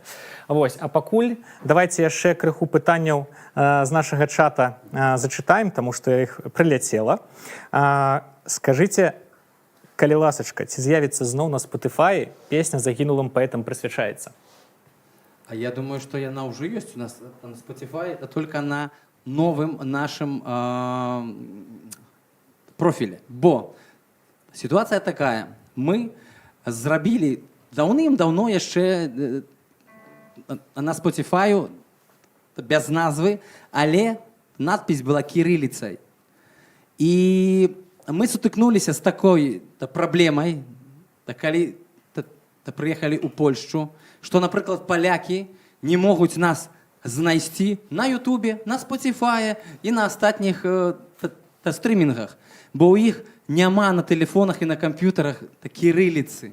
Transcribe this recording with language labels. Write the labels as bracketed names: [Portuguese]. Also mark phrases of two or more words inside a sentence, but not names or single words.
[Belarusian] Вось, а пакуль давайте яшчэ крыху пытанняў з нашага чата зачытаем, таму што я іх прыляцела. Скажыце, калі ласачка, ці з'явіцца зноў на Spotify песня «Загінулым паэтам» прысвячаецца? [Russian] А я думаю, что она уже есть у нас на Spotify, только на новым нашем профиле. [Belarusian] Бо [Russian] ситуация такая. [Belarusian] Мы зрабілі даўным-даўно яшчэ на Spotify без назвы, але [Russian] надпись была кириллицай. [Belarusian] І мы сутыкнуліся з такой праблемай, калі прыехалі ў Польшчу, што, напрыклад, палякі не могуць нас знайсці на Ютубе, на Spotify і на астатніх стрымінгах, бо ў іх няма на тэлефонах і на камп'ютарах кірыліцы.